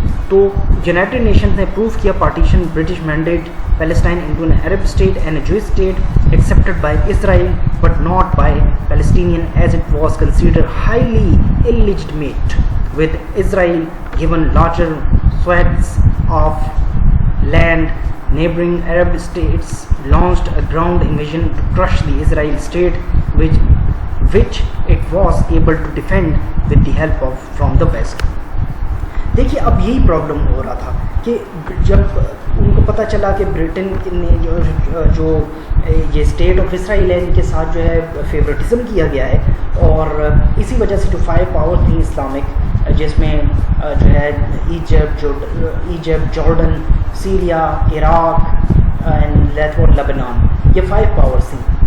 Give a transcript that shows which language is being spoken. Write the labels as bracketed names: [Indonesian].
[English] तो United Nations ने prove किया partition British mandate Palestine into an Arab state and Jewish state accepted by Israel but not by Palestinian as it was considered highly illegitimate, with Israel given larger swaths of land. Neighboring Arab states launched a ground invasion to crush the Israeli state, which it was able to defend with the help of from the West. [Hindi] देखिए, अब यही problem हो रहा था कि जब उनको पता चला कि ब्रिटेन ने जो ये स्टेट ऑफ इसराइल है इनके साथ जो है फेवरेटिज्म किया गया है और इसी वजह से जो 5 पावर थी इस्लामिक, जिसमें जो है Egypt, Jordan, Syria, Iraq and Lebanon, ये 5 पावर्स थी.